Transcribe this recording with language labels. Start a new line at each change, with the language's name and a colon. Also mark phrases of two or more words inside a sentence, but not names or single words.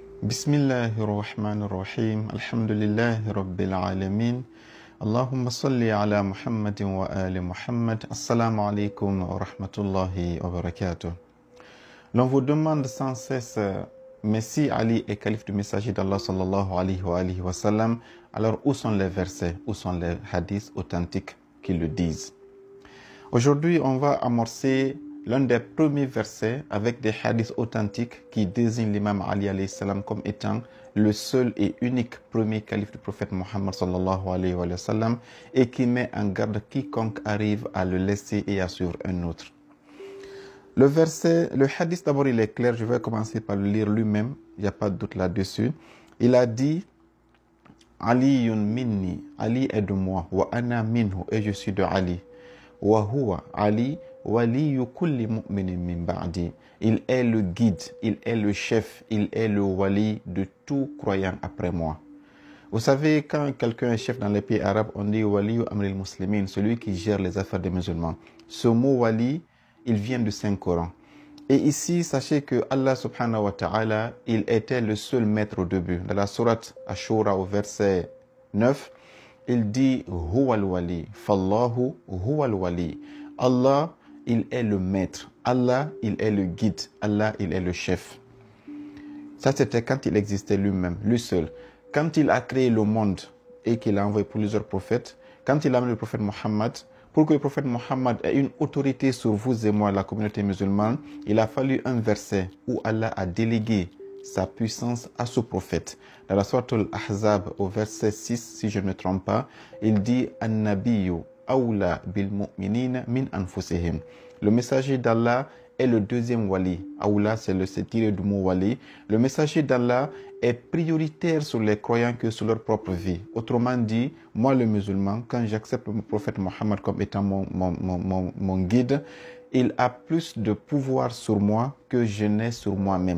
Arabic: بسم الله الرحمن الرحيم. الحمد لله رب العالمين. اللهم صل على محمد وآل محمد. السلام عليكم ورحمة الله وبركاته.
French: L'on vous demande sans cesse, mais si Ali est calife du messager d'Allah
Arabic: صلى الله عليه وسلم,
French: alors où sont les versets, où sont les hadiths authentiques qui le disent? Aujourd'hui, on va amorcer l'un des premiers versets avec des hadiths authentiques qui désignent l'imam Ali
Arabic: عليه سلام
French: comme étant le seul et unique premier calife du prophète Mohammed
Arabic: صلى الله عليه وسلم
French: et qui met en garde quiconque arrive à le laisser et à suivre un autre. Le hadith d'abord il est clair, je vais commencer par le lire lui-même, il n'y a pas de doute là-dessus. Il a dit
Arabic: علي مني,
French: Ali est de moi,
Arabic: وأنا منه,
French: et je suis de Ali.
Arabic: وهو علي ولي كل مؤمن من بعد.
French: Il est le guide, il est le chef, il est le wali de tout croyant après moi. Vous savez, quand quelqu'un est chef dans les pays arabes, on dit
Arabic: ولي أمر المسلمين,
French: celui qui gère les affaires des musulmans. Ce mot wali, il vient du Saint-Coran. Et ici, sachez que Allah
Arabic: سبحانه وتعالى,
French: il était le seul maître au début. Dans la sourate Ashura au verset 9, il dit
Arabic: هو الولي، فالله هو الولي.
French: Allah, il est le maître. Allah, il est le guide. Allah, il est le chef. Ça, c'était quand il existait lui-même, lui seul. Quand il a créé le monde et qu'il a envoyé plusieurs prophètes, quand il a amené le prophète Mohammed, pour que le prophète Mohammed ait une autorité sur vous et moi, la communauté musulmane, il a fallu un verset où Allah a délégué sa puissance à ce prophète. Dans la sourate Al-Ahzab, au verset 6, si je ne me trompe pas, il dit «
Arabic: النبي أولى بالمؤمنين من أنفسهم ».
French: Le messager d'Allah est le deuxième wali. Awla, c'est tiré du mot wali. Le messager d'Allah est prioritaire sur les croyants que sur leur propre vie. Autrement dit, moi le musulman, quand j'accepte le prophète Mohammed comme étant mon guide, il a plus de pouvoir sur moi que je n'ai sur moi-même.